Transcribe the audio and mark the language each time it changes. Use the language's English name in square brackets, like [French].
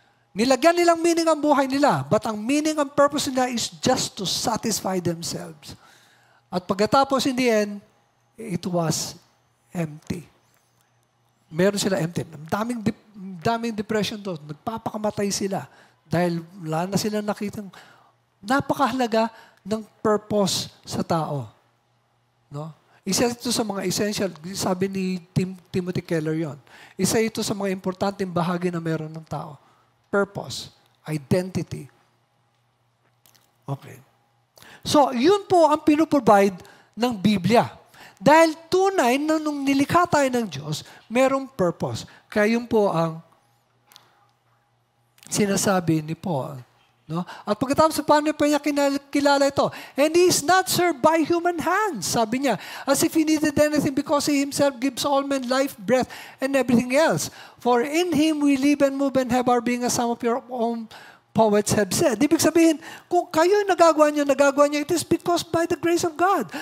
[Filipino] Nilagyan nilang meaning ang buhay nila, [English] but ang meaning and purpose nila is just to satisfy themselves. [Filipino] At pagkatapos [English] in the end, it was empty. [Filipino] Meron sila empty. Daming depression doon. Nagpapakamatay sila dahil wala na sila nakitang napakahalaga ng purpose sa tao. No? Isa ito sa mga essential, sabi ni Timothy Keller yon. Isa ito sa mga importanteng bahagi na meron ng tao. Purpose, identity. Okay. So, yun po ang pinuprovide ng Biblia. Dahil tunay na nung nilikha tayo ng Diyos, merong purpose. Kaya yun po ang sinasabi ni Paul. No? At pagkatapos paano pa niya kilala ito? [English] And he is not served by human hands, [Filipino] sabi niya. [English] As if he needed anything because he himself gives all men life, breath, and everything else. For in him we live and move and have our being, as some of your own poets have said. [Filipino] Ibig sabihin, kung kayo nagagawa niyo, [English] it is because by the grace of God.